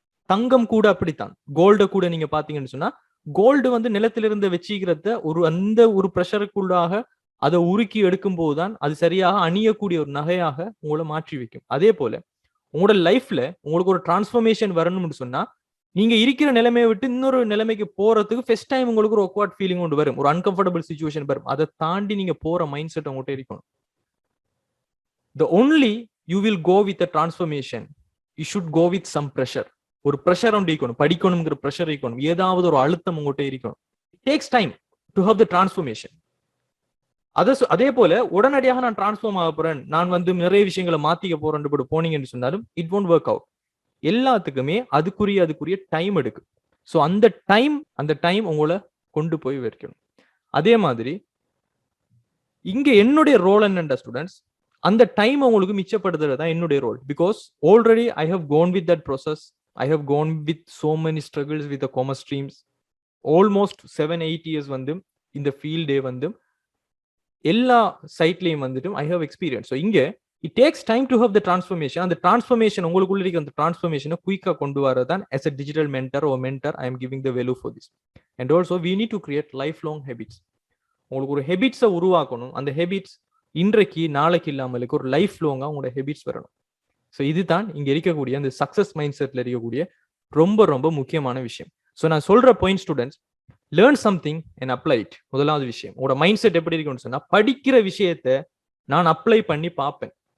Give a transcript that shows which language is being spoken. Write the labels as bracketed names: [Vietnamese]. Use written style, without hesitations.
[Tamil] தங்கம் கூட அப்படித்தான். கோல்டை கூட நீங்க பாத்தீங்கன்னு சொன்னா கோல்டு வந்து நிலத்திலிருந்து வச்சுக்கிறத அந்த ஒரு ப்ரெஷருக்குள்ளாக அதை உருக்கி எடுக்கும் போதுதான் அது சரியாக அணியக்கூடிய ஒரு நகையாக உங்களை மாற்றி வைக்கும். அதே போல உங்களோட லைஃப்ல உங்களுக்கு ஒரு டிரான்ஸ்ஃபர்மேஷன் வரணும்னு சொன்னா நீங்க இருக்கிற நிலைமையை விட்டு இன்னொரு நிலைமைக்கு போறதுக்கு ஃபர்ஸ்ட் டைம் உங்களுக்கு ஒரு ஆக்வர்ட் ஃபீலிங் ஒன்று வரும், ஒரு அன்கம்ஃபர்டபிள் சிச்சுவேஷன் வரும். அதை தாண்டி நீங்க போற மைண்ட் செட் உங்கள்கிட்ட இருக்கணும். [English] The only you will go with a transformation, you should go with some pressure. [Tamil] ஒரு ப்ரெஷர் ஒன்று இருக்கணும், படிக்கணுங்கிற ப்ரெஷர் இருக்கணும், ஏதாவது ஒரு அழுத்தம் உங்கள்கிட்ட இருக்கணும். [English] It takes time to have the transformation. [Tamil] அதே போல உடனடியாக நான் டிரான்ஸ்ஃபார்ம் ஆக போறேன், நான் வந்து நிறைய விஷயங்களை மாத்திக்க போறேன் போனீங்கன்னு சொன்னாலும் [English] It won't work out. [Tamil] எல்லாத்துக்குமே அதுக்குரிய டைம் எடுக்கு. ஸோ அந்த டைம் உங்களை கொண்டு போய் வைக்கணும். அதே மாதிரி இங்க என்னுடைய ரோல் என்னண்டா ஸ்டூடெண்ட்ஸ், அந்த டைம் உங்களுக்கு மிச்சப்படுத்துறது தான் என்னுடைய role. [English] Because already I have gone with that process. I have gone with so many struggles with commerce streams. [Tamil] Almost 7-8 years வந்து இந்த ஃபீல்டே வந்து எல்லா சைட்லையும் வந்துட்டு [English] I have experience. So இங்க it takes time to have the transformation. [Tamil] அந்த transformation உங்களுக்குள்ள இருக்க அந்த டிரான்ஸ்ஃபர்மேஷனை குயிக்கா கொண்டு வரதான் [English] as a digital mentor or mentor I am giving the value for this. And also we need to create lifelong habits. [Tamil] உங்களுக்கு ஒரு ஹெபிட்ஸை உருவாக்கணும். அந்த ஹெபிட்ஸ் இன்றைக்கு நாளைக்கு இல்லாமலுக்கு ஒரு லைஃப் லாங்கா உங்களோட ஹெபிட்ஸ் வரணும். ஸோ இதுதான் இங்க இருக்கக்கூடிய அந்த சக்சஸ் மைண்ட் செட்ல இருக்கக்கூடிய ரொம்ப ரொம்ப முக்கியமான விஷயம். [English] so [Tamil] நான் சொல்ற [English] Point students, learn something and apply it. [Tamil] முதலாவது விஷயம், உங்களோட மைண்ட் செட் எப்படி இருக்குன்னு சொன்னா படிக்கிற விஷயத்த நான் அப்ளை பண்ணி பார்ப்பேன்.